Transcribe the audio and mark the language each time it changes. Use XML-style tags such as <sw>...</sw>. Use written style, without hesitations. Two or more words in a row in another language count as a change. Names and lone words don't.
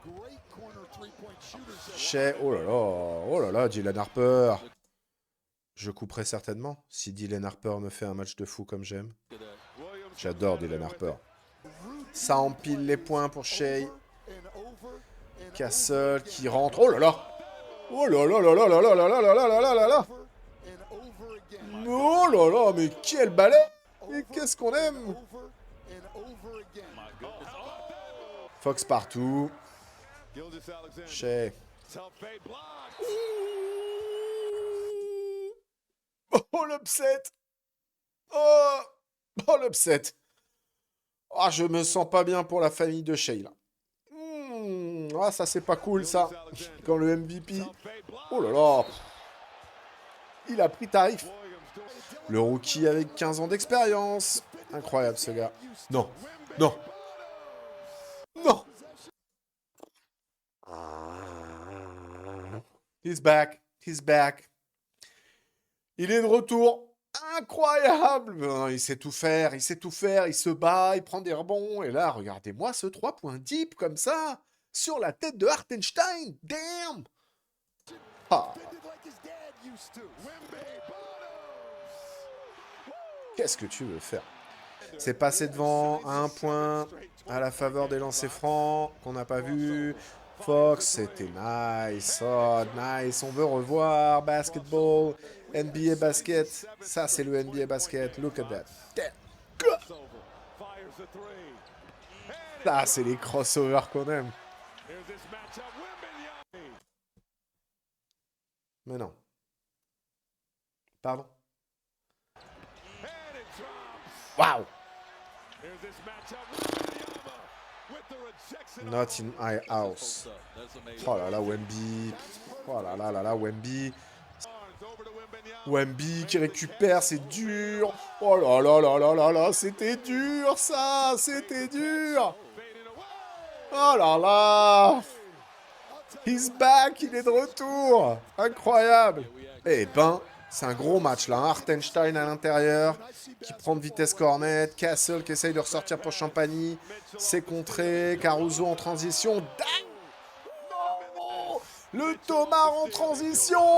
<fr>Oh là là, Dylan Harper. Je couperai certainement si Dylan Harper me fait un match de fou comme j'aime. J'adore Dylan Harper. Ça empile les points pour Shea. Castle qui rentre. Oh là là. Oh là là là là là là là là là là là là là. Oh là là, mais quel balai. Et qu'est-ce qu'on aime. Fox partout. Shea. Oh l'upset. Oh, oh l'upset. Ah, je me sens pas bien pour la famille de Shea, là. Ah, ça, c'est pas cool, ça. Quand le MVP... Oh là là. Il a pris tarif. Le rookie avec 15 ans d'expérience. Incroyable, ce gars. Non. Non. Non.</fr> <en>He's back. He's back.</en> <fr>Il est de retour. Incroyable. Il sait tout faire. Il sait tout faire. Il se bat. Il prend des rebonds. Et là, regardez-moi ce 3 points deep comme ça. Sur la tête de Hartenstein. Damn. Ah. Qu'est-ce que tu veux faire? C'est passé devant à un point à la faveur des lancers francs qu'on n'a pas vu. Fox, c'était nice. Oh, nice. On veut revoir basketball. NBA basket. Ça, c'est le NBA basket.</fr> <en>Look at that.</en> <fr>Ça, c'est les crossovers qu'on aime. Mais non. Pardon. Waouh.</fr> <en>Not in my house.</en> <fr>Oh là là, Wemby. Oh là là là là, Wemby. Wemby qui récupère, c'est dur. Oh là là là là là là, c'était dur ça, c'était dur. Oh là là.</fr> <en>He's back,</en> <fr>il est de retour. Incroyable. Eh ben, c'est un gros match là. Hartenstein à l'intérieur, qui prend de vitesse Cornet. Castle qui essaye de ressortir pour Champagny. C'est contré. Caruso en transition. Dang. Non. Le Thomas en transition.</fr>